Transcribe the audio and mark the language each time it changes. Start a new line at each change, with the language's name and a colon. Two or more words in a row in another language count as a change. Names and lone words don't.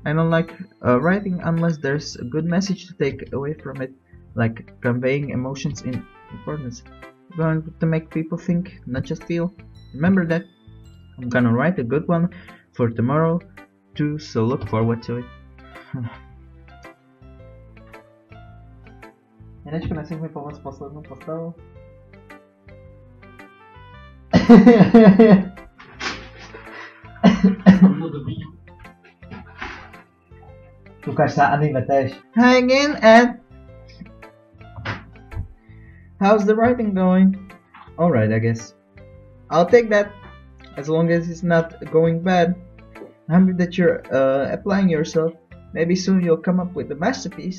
English: I don't like writing unless there's a good message to take away from it, like conveying emotions in importance. I'm going to make people think, not just feel. Remember that. I'm gonna write a good one for tomorrow too, so look forward to it.
Slovak: Janečko, nechceš mi pomoct s poslednou postavou? Ukáž sa anime též.
English: Hi again, Ed. How's the writing going? Alright, I guess. I'll take that, as long as it's not going bad. I'm happy that you're applying yourself. Maybe soon you'll come up with a masterpiece.